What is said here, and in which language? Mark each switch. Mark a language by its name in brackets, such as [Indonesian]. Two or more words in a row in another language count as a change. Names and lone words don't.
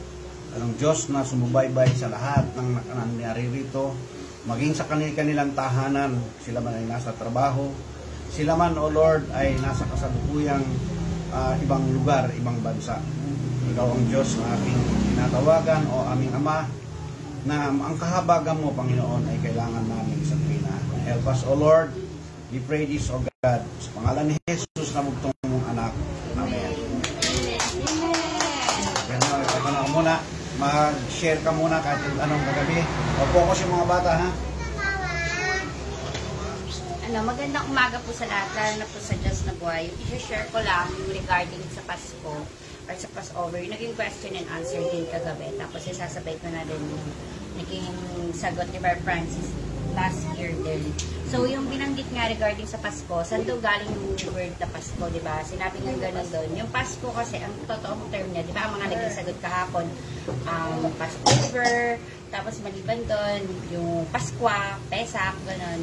[Filipino] Ang Diyos na sumubaybay sa lahat ng nangyari rito, maging sa kanilang tahanan, sila man ay nasa trabaho, sila man, [English] O Lord, [Filipino] ay nasa kasalukuyang ibang lugar, ibang bansa. Ikaw ang Diyos na aking tinatawagan, o aming Ama, na ang kahabagan mo, Panginoon, ay kailangan namin sa tuwina. [English] Help us, O Lord. We pray this, O God, [Filipino] sa pangalan ni Jesus na bugtong mong anak. Amen. Ganun, ito na muna. Mag-share ka muna kahit anong kagabi. O focus yung mga bata, ha? Magandang umaga po sa lahat, lalo na po sa Diyos na buhay. I-share ko lang regarding sa Pasko or sa Passover. Naging [English] question and answer [Filipino] din kagabi. Tapos isasabay ko na din yung naging sagot ni Bar Francis [English] last year [Filipino] din. So, yung binanggit nga regarding sa Pasko, saan daw galing yung word na Pasko, di ba? Sinabi nga gano'n doon. Yung Pasko kasi, ang totoong term niya, di ba? Ang mga naging sagot kahapon, Passover, tapos maliban doon, yung Paskwa, Pesak, gano'n.